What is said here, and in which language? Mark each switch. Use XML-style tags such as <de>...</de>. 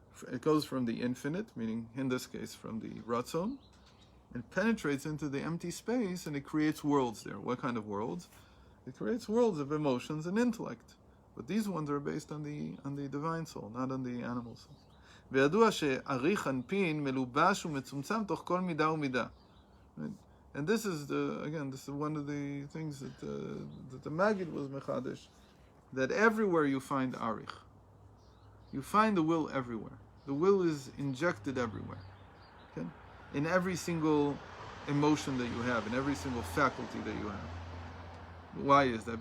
<en>It goes from the infinite, meaning in this case from the ratzon, and penetrates into the empty space, and it creates worlds there. What kind of worlds? It creates worlds of emotions and intellect, but these ones are based on the divine soul, not on the animal soul.</en> <he>וידוע שאריך אנפין מלובש ומצומצם תוך כל מידה ומידה.</he> <en>And this is one of the things that the Maggid was mechadish, that everywhere you find arich. You find the will everywhere. The will is injected everywhere. Okay? In every single emotion that you have, in every single faculty that you have. Why is that?</en>